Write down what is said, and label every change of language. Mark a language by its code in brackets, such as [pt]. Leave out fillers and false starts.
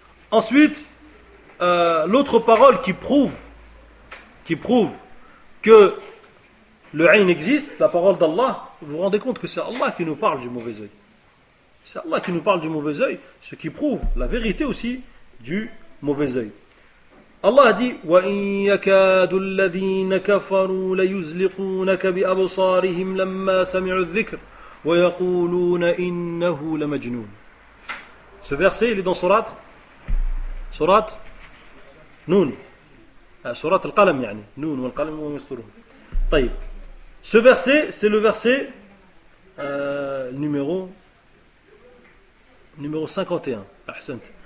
[fr] Ensuite, l'autre parole qui prouve que le ayn existe, la parole d'Allah, vous vous rendez compte que c'est Allah qui nous parle du mauvais œil. C'est Allah qui nous parle du mauvais œil, ce qui prouve la vérité aussi du mauvais œil. Allah a dit [ar] وَإِن يَكَادُ الَّذِينَ كَفَرُوا لَيُزْلِقُونَكَ بِأَبْصَارِهِمْ لَمَّا سَمِعُوا الذِّكْرَ وَيَقُولُونَ إِنَّهُ لَمَجْنُونَ. [fr] Ce verset, il est dans Surat Noun. Surat Al-Qalam, yani. [ar] Noun wal-Qalam wa yasturun. طيب. [fr] Ce verset, c'est le verset numéro 51. Ahsant.